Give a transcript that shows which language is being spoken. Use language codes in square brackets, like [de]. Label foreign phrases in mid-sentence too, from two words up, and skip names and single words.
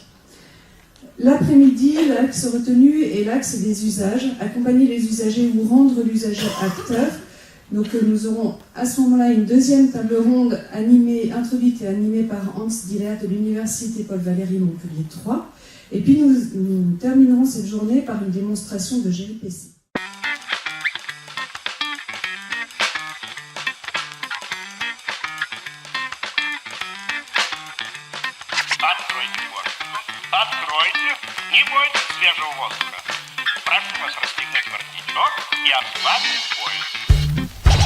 [fr] L'après-midi, l'axe retenu est l'axe des usages, accompagner les usagers ou rendre l'usager acteur. Donc nous aurons à ce moment-là une deuxième table ronde introduite et animée par Hans Diller de l'Université Paul Valéry Montpellier 3. Et puis nous terminerons cette journée par une démonstration de gRPC. [ru] Откройте, не бойтесь свежего воздуха. Прошу вас расстегнуть воротничок и отправить в поезд.